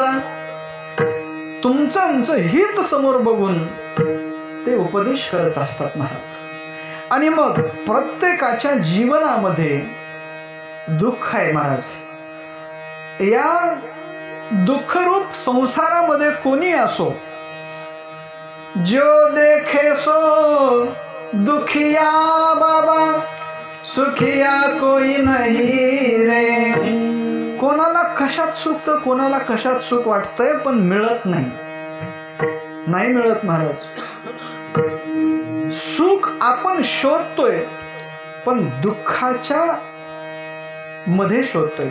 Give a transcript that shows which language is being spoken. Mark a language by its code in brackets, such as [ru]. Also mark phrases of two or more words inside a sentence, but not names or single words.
[mr] तुमचं आमचं हित समोर बघून ते उपदेश करत असतात महाराज. आणि मग प्रत्येकाच्या जीवनामध्ये दुःख आहे महाराज. या दुःखरूप संसारामध्ये कोणी असो [hi] जो देखे सो दुखिया बाबा सुखिया कोई नहीं रे. [mr] कोणाला कशात सुख तर कोणाला कशात सुख वाटतंय पण मिळत नाही मिळत महाराज. सुख आपण शोधतोय पण दुःखाच्या मध्ये शोधतोय.